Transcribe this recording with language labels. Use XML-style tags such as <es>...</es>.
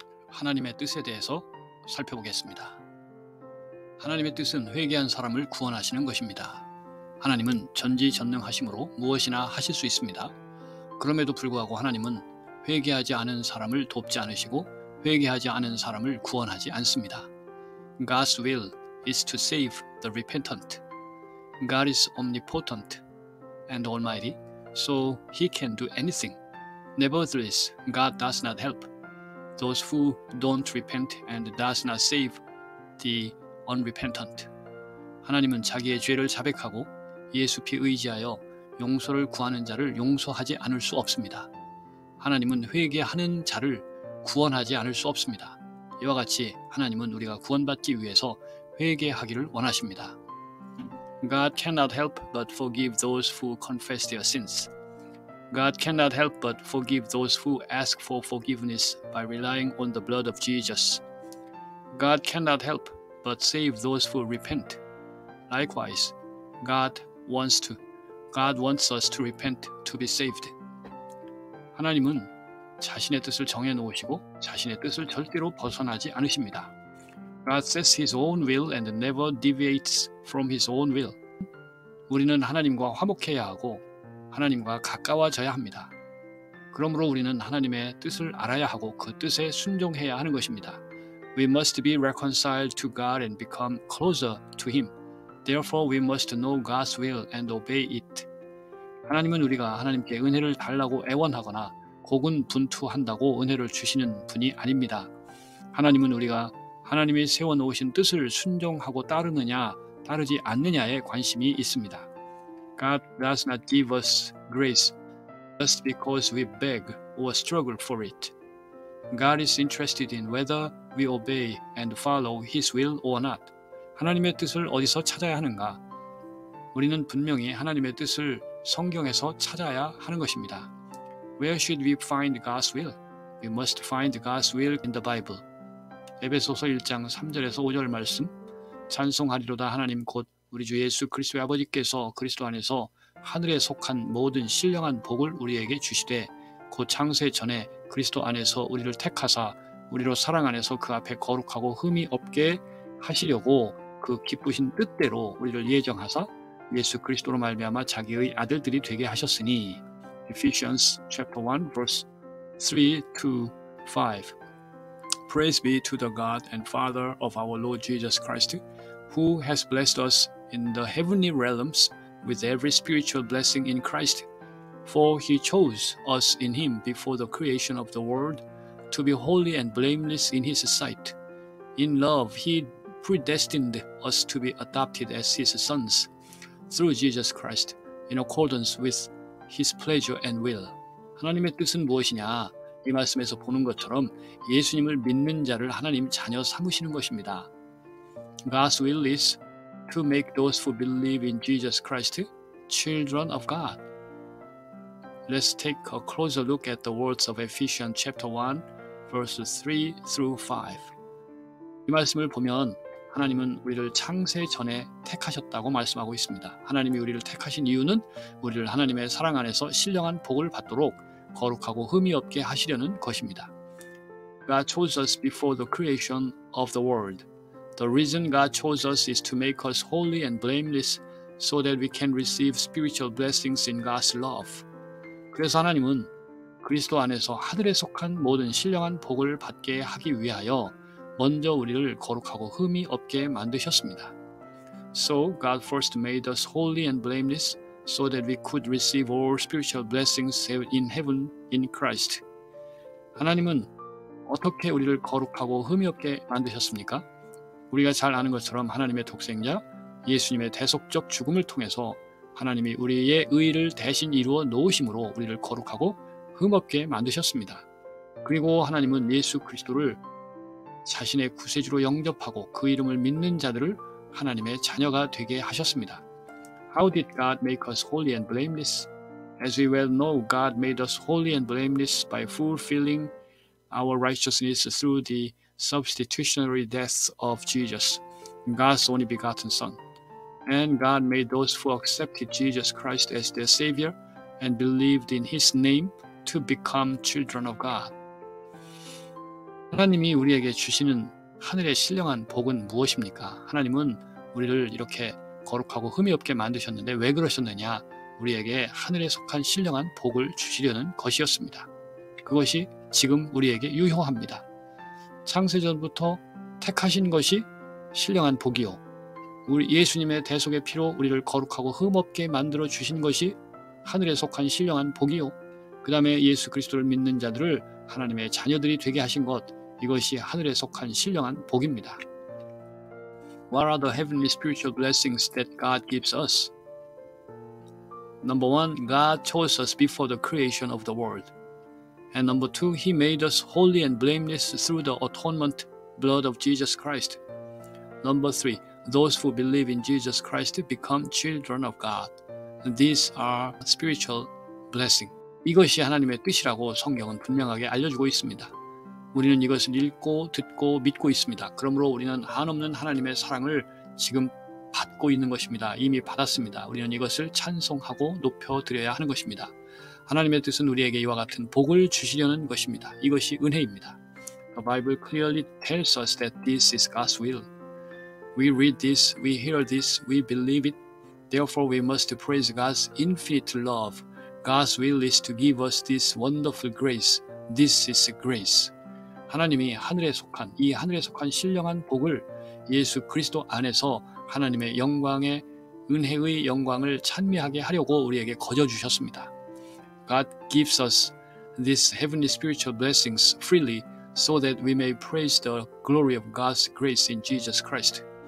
<ko>하나님의 뜻에 대해서 살펴보겠습니다. 하나님의 뜻은 회개한 사람을 구원하시는 것입니다. 하나님은 전지전능하심으로 무엇이나 하실 수 있습니다. 그럼에도 불구하고 하나님은 회개하지 않은 사람을 돕지 않으시고 회개하지 않은 사람을 구원하지 않습니다.</ko> <en>God's will is to save the repentant. God is omnipotent and almighty, so He can do anything. Nevertheless, God does not help those who don't repent and does not save the unrepentant.</en> <ko>하나님은 자기의 죄를 자백하고 예수 피 의지하여 용서를 구하는 자를 용서하지 않을 수 없습니다. 하나님은 회개하는 자를 구원하지 않을 수 없습니다. 이와 같이 하나님은 우리가 구원받기 위해서 회개하기를 원하십니다.</ko> <en>God cannot help but forgive those who confess their sins. God cannot help but forgive those who ask for forgiveness by relying on the blood of Jesus. God cannot help but save those who repent. Likewise, God wants us to repent to be saved.</en> <ko>하나님은 자신의 뜻을 정해놓으시고 자신의 뜻을 절대로 벗어나지 않으십니다.</ko> <en>God sets His own will and never deviates from His own will.</en> <ko>우리는 하나님과 화목해야 하고 하나님과 가까워져야 합니다. 그러므로 우리는 하나님의 뜻을 알아야 하고 그 뜻에 순종해야 하는 것입니다.</ko> <en>We must be reconciled to God and become closer to Him. Therefore, we must know God's will and obey it.</en> <ko>하나님은 우리가 하나님께 은혜를 달라고 애원하거나 고군분투한다고 은혜를 주시는 분이 아닙니다. 하나님은 우리가 하나님이 세워놓으신 뜻을 순종하고 따르느냐 따르지 않느냐에 관심이 있습니다.</ko> <en>God does not give us grace just because we beg or struggle for it. God is interested in whether we obey and follow His will or not.</en> <ko>하나님의 뜻을 어디서 찾아야 하는가? 우리는 분명히 하나님의 뜻을 성경에서 찾아야 하는 것입니다.</ko> <en>Where should we find God's will? We must find God's will in the Bible.</en> <ko>에베소서 1장 3절에서 5절 말씀. 찬송하리로다 하나님 곧 우리 주 예수 그리스도의 아버지께서 그리스도 안에서 하늘에 속한 모든 신령한 복을 우리에게 주시되 곧 창세 전에 그리스도 안에서 우리를 택하사 우리로 사랑 안에서 그 앞에 거룩하고 흠이 없게 하시려고 그 기쁘신 뜻대로 우리를 예정하사 예수 그리스도로 말미암아 자기의 아들들이 되게 하셨으니.</ko> <en>Ephesians chapter 1 verse 3 to 5. Praise be to the God and Father of our Lord Jesus Christ, who has blessed us in the heavenly realms with every spiritual blessing in Christ. For He chose us in Him before the creation of the world to be holy and blameless in His sight. In love, He predestined us to be adopted as His sons through Jesus Christ, in accordance with His pleasure and will.</en> <ko>하나님의 뜻은 무엇이냐? 이 말씀에서 보는 것처럼 예수님을 믿는 자를 하나님 자녀 삼으시는 것입니다.</ko> <en>God's will is to make those who believe in Jesus Christ children of God. Let's take a closer look at the words of Ephesians chapter 1 verses 3 through 5.</en> <ko>이 말씀을 보면 하나님은 우리를 창세 전에 택하셨다고 말씀하고 있습니다. 하나님이 우리를 택하신 이유는 우리를 하나님의 사랑 안에서 신령한 복을 받도록 거룩하고 흠이 없게 하시려는 것입니다.</ko> <en>God chose us before the creation of the world. The reason God chose us is to make us holy and blameless so that we can receive spiritual blessings in God's love.</en> <ko>그래서 하나님은 그리스도 안에서 하늘에 속한 모든 신령한 복을 받게 하기 위하여 먼저 우리를 거룩하고 흠이 없게 만드셨습니다.</ko> <en>So God first made us holy and blameless so that we could receive all spiritual blessings in heaven in Christ.</en> <ko>하나님은 어떻게 우리를 거룩하고 흠이 없게 만드셨습니까? 우리가 잘 아는 것처럼 하나님의 독생자 예수님의 대속적 죽음을 통해서 하나님이 우리의 의를 대신 이루어 놓으심으로 우리를 거룩하고 흠없게 만드셨습니다. 그리고 하나님은 예수 그리스도를 자신의 구세주로 영접하고 그 이름을 믿는 자들을 하나님의 자녀가 되게 하셨습니다.</ko> <en>How did God make us holy and blameless? As we well know, God made us holy and blameless by fulfilling our righteousness through the substitutionary death of Jesus, God's only begotten Son. And God made those who accepted Jesus Christ as their Savior and believed in His name to become children of God.</en> <ko>하나님이 우리에게 주시는 하늘의 신령한 복은 무엇입니까? 하나님은 우리를 이렇게 거룩하고 흠이 없게 만드셨는데 왜 그러셨느냐? 우리에게 하늘에 속한 신령한 복을 주시려는 것이었습니다. 그것이 지금 우리에게 유효합니다. 창세전부터 택하신 것이 신령한 복이요. 우리 예수님의 대속의 피로 우리를 거룩하고 흠없게 만들어 주신 것이 하늘에 속한 신령한 복이요. 그 다음에 예수 그리스도를 믿는 자들을 하나님의 자녀들이 되게 하신 것, 이것이 하늘에 속한 신령한 복입니다.</ko> <en>What are the heavenly spiritual blessings that God gives us? Number one, God chose us before the creation of the world. And number two, He made us holy and blameless through the atonement blood of Jesus Christ. Number three, those who believe in Jesus Christ become children of God. These are spiritual blessings.</en> <ko>이것이 하나님의 뜻이라고 성경은 분명하게 알려주고 있습니다. 우리는 이것을 읽고 듣고 믿고 있습니다. 그러므로 우리는 한없는 하나님의 사랑을 지금 받고 있는 것입니다. 이미 받았습니다. 우리는 이것을 찬송하고 높여드려야 하는 것입니다. 하나님의 뜻은 우리에게 이와 같은 복을 주시려는 것입니다. 이것이 은혜입니다.</ko> <en>The Bible clearly tells us that this is God's will. We read this, we hear this, we believe it. Therefore we must praise God's infinite love. God's will is to give us this wonderful grace. This is grace.</en> <ko>하나님이 하늘에 속한 이 하늘에 속한 신령한 복을 예수 그리스도 안에서 하나님의 영광의 은혜의 영광을 찬미하게 하려고 우리에게 거저 주셨습니다.</ko> <en>God gives us these heavenly spiritual blessings freely so that we may praise the glory of God's grace in Jesus Christ.</en>